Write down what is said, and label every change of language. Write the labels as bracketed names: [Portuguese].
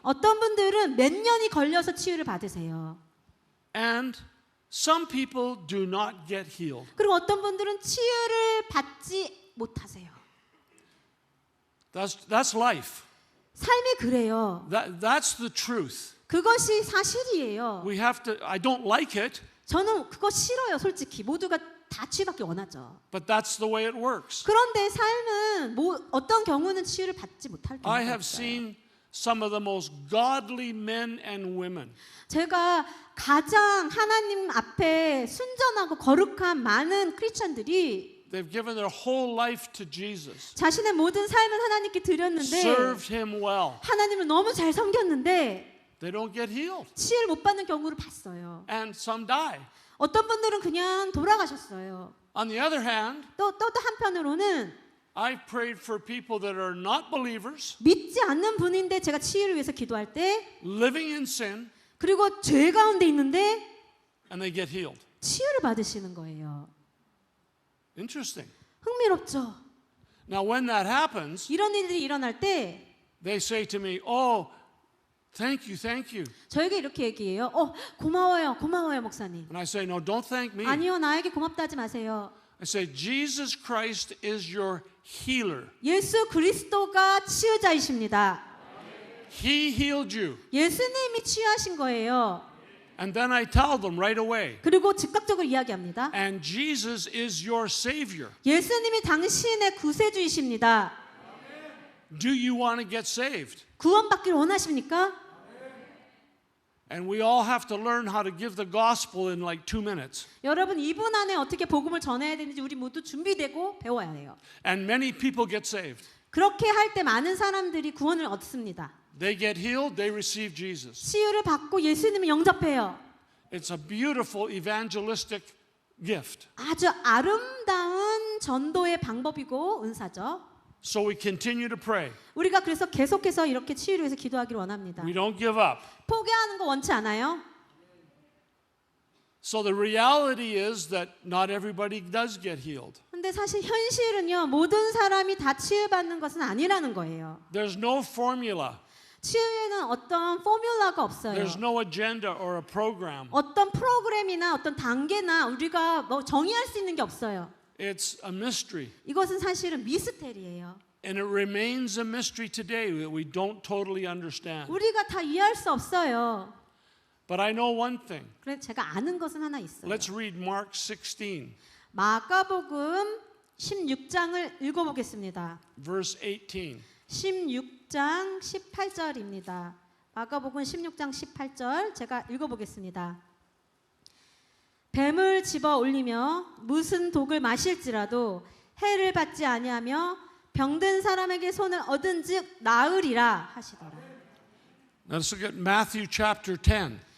[Korean] 어떤 분들은 몇 년이 걸려서 치유를 받으세요. [English] And some people do not get healed. [Korean] 그리고 어떤 분들은 치유를 받지 못하세요. [English] That's life. [Korean] 삶이 그래요. [English] That's the truth. [Korean] 그것이 사실이에요. [English] We have to, I don't like it, [Korean] 저는 그거 싫어요, 솔직히. 모두가 다 치유받기 원하죠. [English] but that's the way it works. [Korean] 그런데 삶은 어떤 경우는 치유를 받지 못할 경우가 [English] I have [Korean] 있어요. [English] seen some of the most godly men and women [Korean] 제가 가장 하나님 앞에 순전하고 거룩한 많은 크리스천들이 [English] they've given their whole life to Jesus, [Korean] 자신의 모든 삶을 하나님께 드렸는데 [English] served him well. [Korean] 하나님을 너무 잘 섬겼는데 [English] They don't get healed, [Korean] 치유를 못 받는 경우를 봤어요. [English] and some die. [Korean] 어떤 분들은 그냥 돌아가셨어요. [English] On the other hand, [Korean] 또 한편으로는 [English] I've prayed for people that are not believers, [Korean] 믿지 않는 분인데 제가 치유를 위해서 기도할 때 [English] living in sin, [Korean] 그리고 죄 가운데 있는데 [English] and they get healed. [Korean] 치유를 받으시는 거예요. [English] Interesting. [Korean] 흥미롭죠? [English] Now, when that happens, [Korean] 이런 일이 일어날 때 [English] they say to me, "Oh, thank you, thank you." [Korean] 저에게 이렇게 얘기해요. 고마워요, 목사님. [English] And I say, "No, don't thank me." [Korean] 아니요, 나에게 고맙다 하지 마세요. [English] I say, "Jesus Christ is your healer. [Korean] 예수 그리스도가 치유자이십니다. [English] He healed you." [Korean] 예수님이 치유하신 거예요. [English] And then I tell them right away, [Korean] 그리고 즉각적으로 이야기합니다. [English] "And Jesus is your savior. [Korean] 예수님이 당신의 구세주이십니다. [English] Do you want to get saved?" [Korean] 구원받기를 원하십니까? [English] And we all have to learn how to give the gospel in like 2 minutes. [Korean] 여러분 2분 안에 어떻게 복음을 전해야 되는지 우리 모두 준비되고 배워야 해요. [English] And many people get saved. [Korean] 그렇게 할 때 많은 사람들이 구원을 얻습니다. [English] They get healed, they receive Jesus. [Korean] 치유를 받고 예수님을 영접해요. [English] It's a beautiful evangelistic gift. [Korean] 아주 아름다운 전도의 방법이고 은사죠. [English] So we continue to pray. [Korean] 우리가 그래서 계속해서 이렇게 치유를 위해서 기도하기를 원합니다. [English] We don't give up. [Korean] 포기하는 거 원치 않아요? [English] So the reality is that not everybody does get healed. [Korean] 근데 사실 현실은요, 모든 사람이 다 치유받는 것은 아니라는 거예요. [English] There's no formula. [Korean] 치유에는 어떤 포뮬라가 없어요. [English] There's no agenda or a program. [Korean] 어떤 프로그램이나 어떤 단계나 우리가 뭐 정의할 수 있는 게 없어요. [English] It's a mystery. [Korean] 이것은 사실은 미스테리예요. [English] And it remains a mystery today that we don't totally understand. [Korean] 우리가 다 이해할 수 없어요. [English] But I know one thing. [Korean] 그래서 제가 아는 것은 하나 있어요. [English] Let's read Mark 16, [Korean] 마가복음 16장을 읽어보겠습니다. [English] verse 18. [Korean] 16장 18절입니다. 마가복음 16장 18절 제가 읽어보겠습니다. 뱀을 집어 올리며 무슨 독을 마실지라도 해를 받지 아니하며 병든 사람에게 손을 얻은즉 나으리라 하시더라. [English] Now let's look at Matthew chapter 10,